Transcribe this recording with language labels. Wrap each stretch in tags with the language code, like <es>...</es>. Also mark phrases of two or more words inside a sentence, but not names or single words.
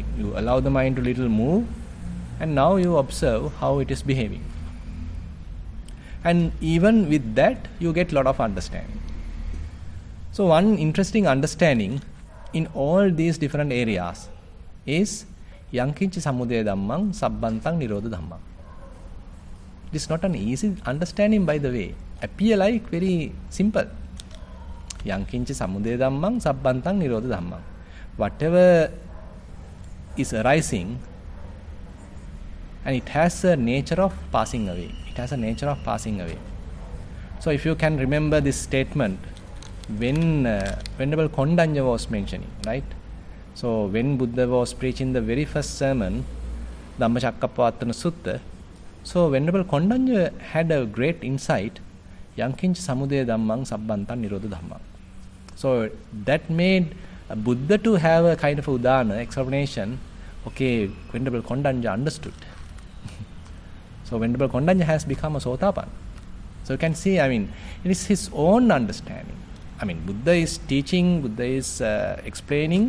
<en>You allow the mind to move, and now you observe how it is behaving. And even with that, you get a lot of understanding. So one interesting understanding in all these different areas is</en> <pi>Yankinchi samudaya dhammang sabbantang nirodha dhammang.</pi> <en>It is not an easy understanding, by the way. Appear like very simple.</en> <pi>Yankinchi samudaya dhammang sabbantang nirodha dhammang.</pi> <en>Whatever is arising, and it has a nature of passing away. It has a nature of passing away. So if you can remember this statement, when Venerable Kondanya was mentioning, right? So when Buddha was preaching the very first sermon, Dhammacakkappavattana Sutta, so Venerable Kondanya had a great insight,</en> <pi>Yankincha samudaya dhammang sabbantan nirodha dhammang.</pi> <en>So that made Buddha to have a kind of udana explanation. Okay, Venerable Kondanya understood. So Venerable Kondanya has become a Sotapan. So you can see, it is his own understanding. Buddha is teaching, Buddha is explaining.</en>